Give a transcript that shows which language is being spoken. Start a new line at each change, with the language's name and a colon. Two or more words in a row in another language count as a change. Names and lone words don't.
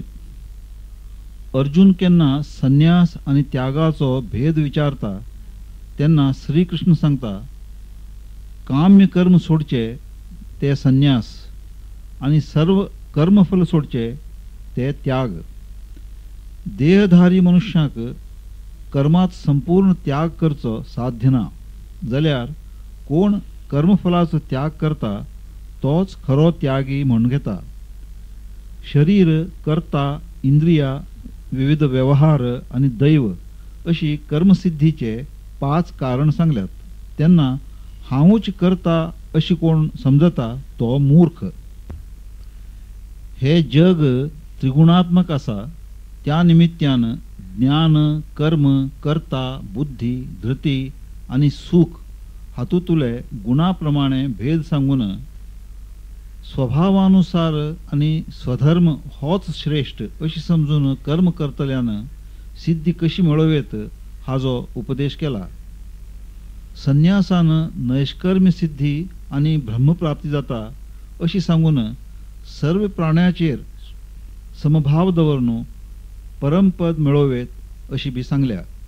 Konkani: अर्जुन केन्ना संन्यास आणि त्यागाचो भेद विचारता तेन्ना श्रीकृष्ण सांगता काम्य कर्म सोडचे ते संन्यास आणि सर्व कर्मफल सोडचे ते त्याग. देहधारी मनुष्याक कर्मात संपूर्ण त्याग करचो साध्य ना, जाल्यार कोण कर्मफलाचो त्याग करता तोच खरो त्यागी म्हणून घेता. शरीर, कर्ता, इंद्रिया, विविध व्यवहार आणि दैव अशी कर्मसिद्धीचे 5 कारण सांगल्यात. त्यांना हांवूच करता अशी कोण समजता तो मूर्ख. हे जग त्रिगुणात्मक आसा, त्या निमित्तान ज्ञान, कर्म, कर्ता, बुद्धी, धृती आणि सुख हातूंतले गुणाप्रमाणे भेद सांगून स्वभावानुसार आणि स्वधर्म होच श्रेष्ठ अशी समजून कर्म करतल्यान सिद्धी कशी मेळवेत हाजो उपदेश केला. संन्यासान नैष्कर्म्य सिद्धी आणि ब्रह्मप्राप्ती जाता अशी सांगून सर्व प्राण्याचेर समभाव दवरून परमपद मेळवेत अशी बी सांगल्या.